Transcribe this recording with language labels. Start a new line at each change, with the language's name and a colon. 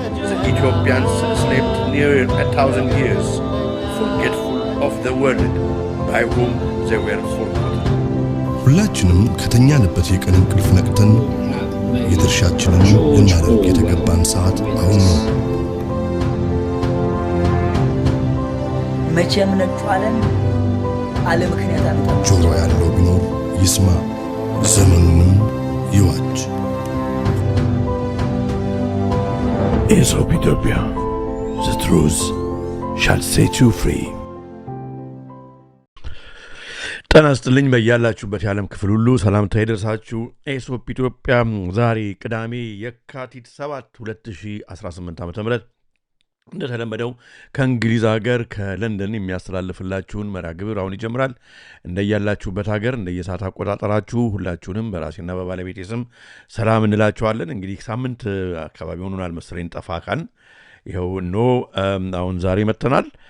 English: The Ethiopians slept near 1,000 years, forgetful of the world by whom they were forgotten.
Amharic: ሁላችንም ከተኛንበት የቀን እንቅልፍ ነቅተን የድርሻችንን ልናደርግ የተገባን ሰዓት አሁን ነው። መቼም ነጩ ዓለም አለ ምክንያት አመጣ። ጆሮ ያለው ቢኖር ይስማ፣ ዘመኑንም ይዋጅ።
English: Aesop Ethiopia, the truth shall set you free.
Amharic: ጤና ይስጥልኝ በያላችሁበት የዓለም ክፍል ሁሉ ሰላምታ ይድረሳችሁ። ኤሶፕ ኢትዮጵያ ዛሬ ቅዳሜ የካቲት 7 2018 ዓ.ም እንደተለመደው ከእንግሊዝ ሀገር ከለንደን የሚያስተላልፍላችሁን መርሃ ግብር አሁን ይጀምራል። እንደያላችሁበት ሀገር እንደየሰዓት አቆጣጠራችሁ ሁላችሁንም በራሴና በባለቤቴ ስም ሰላም እንላችኋለን። እንግዲህ ሳምንት አካባቢ ሆኖናል መሰለኝ ጠፋ ካን ይኸው አሁን ዛሬ መጥተናል።